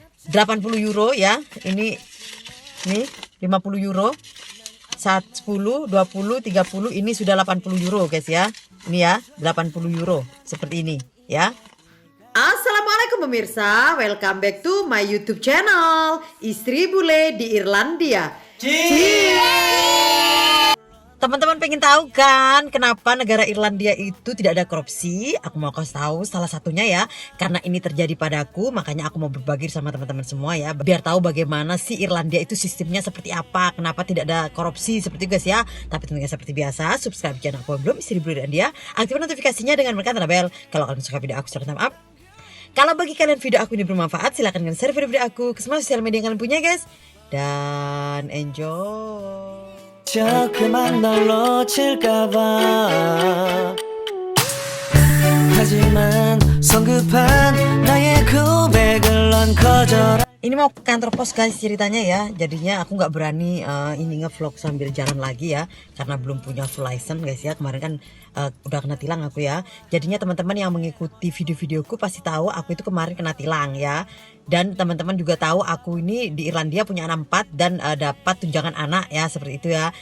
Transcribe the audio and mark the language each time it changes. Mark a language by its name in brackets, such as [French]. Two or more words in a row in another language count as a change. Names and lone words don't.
[Indonesian] 80 euro ya. Ini nih 50 euro. 10, 20, 30 ini sudah 80 euro guys ya. Ini ya 80 euro seperti ini ya. Assalamualaikum pemirsa, [English] welcome back to my YouTube channel Istri Bule di Irlandia. [Indonesian] Teman-teman pengen tahu kan kenapa negara Irlandia itu tidak ada korupsi? Aku mau kasih tahu salah satunya ya, karena ini terjadi padaku, makanya aku mau berbagi sama teman-teman semua ya, biar tahu bagaimana sih Irlandia itu sistemnya seperti apa, kenapa tidak ada korupsi seperti itu guys ya. Tapi tentunya seperti biasa, subscribe channel aku yang belum, Istri Bule Irlandia, aktifkan notifikasinya dengan menekan tanda bel. Kalau kalian suka video aku, silahkan [English] thumbs up. [Indonesian] Kalau bagi kalian video aku ini bermanfaat, silahkan kalian share video aku ke semua sosial media yang kalian punya guys. Dan enjoy. [Korean] 그만 널 놓칠까봐 하지만 성급한 나의 고백을 넌 거절하. [Indonesian] Ini mau ke kantor pos guys ceritanya ya. Jadinya aku nggak berani ini ngevlog sambil jalan lagi ya, karena belum punya [English] full license [Indonesian] guys ya. Kemarin kan udah kena tilang aku ya. Jadinya teman-teman yang mengikuti video-videoku pasti tahu aku itu kemarin kena tilang ya. Dan teman-teman juga tahu aku ini di Irlandia punya anak 4 dan dapat tunjangan anak ya, seperti itu ya.